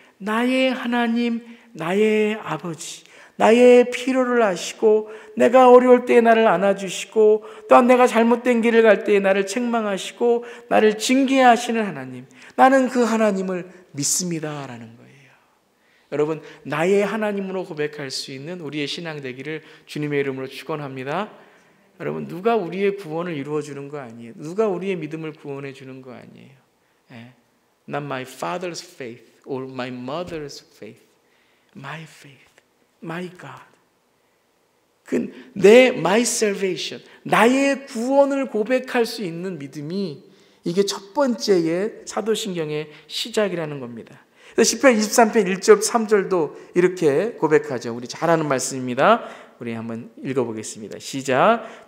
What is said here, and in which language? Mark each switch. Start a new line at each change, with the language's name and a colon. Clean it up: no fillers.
Korean: 나의 하나님, 나의 아버지, 나의 필요를 아시고 내가 어려울 때에 나를 안아주시고 또한 내가 잘못된 길을 갈 때에 나를 책망하시고 나를 징계하시는 하나님, 나는 그 하나님을 믿습니다 라는 거예요. 여러분, 나의 하나님으로 고백할 수 있는 우리의 신앙 되기를 주님의 이름으로 축원합니다. 여러분, 누가 우리의 구원을 이루어주는 거 아니에요. 누가 우리의 믿음을 구원해 주는 거 아니에요.
English: Not my father's faith or my mother's faith, my faith, my God. my salvation,
Korean: 나의 구원을 고백할 수 있는 믿음이 이게 첫 번째의 사도신경의 시작이라는 겁니다. 시편 23편 1절 3절도 이렇게 고백하죠. 우리 잘 아는 말씀입니다. 우리 한번 읽어보겠습니다. 시작.